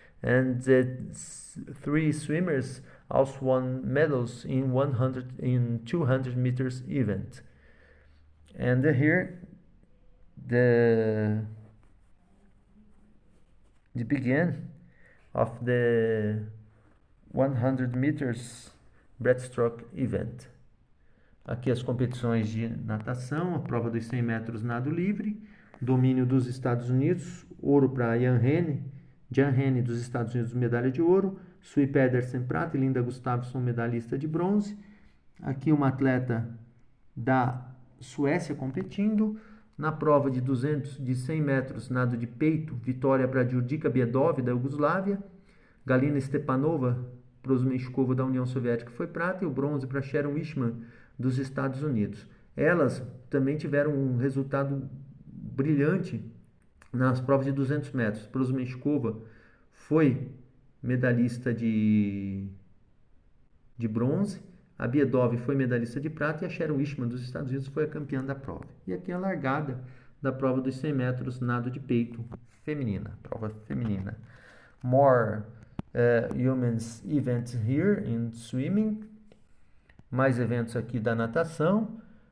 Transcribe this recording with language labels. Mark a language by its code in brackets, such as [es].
[en] And the 3 swimmers also won medals in 200 meters event. And here the begin of the 100 meters breaststroke event. [pt] Aqui as competições de natação, a prova dos 100 metros nado livre, domínio dos Estados Unidos, ouro para Jan Henne dos Estados Unidos, medalha de ouro, Sui Pedersen prata e Linda Gustafsson medalhista de bronze. Aqui uma atleta da Suécia competindo. Na prova de 100 metros nado de peito, vitória para Jurdica Biedova da Iugoslávia, Galina Stepanova Prozmechkova da União Soviética foi prata e o bronze para Sharon Wishman dos Estados Unidos. Elas também tiveram um resultado brilhante nas provas de 200 metros. Prozmechkova foi medalhista de bronze, a Biedova foi medalhista de prata e a Sharon Wishman dos Estados Unidos foi a campeã da prova. E aqui a largada da prova dos 100 metros nado de peito feminina, prova feminina. [en] More women's events here in swimming. [pt] Mais eventos aqui da natação.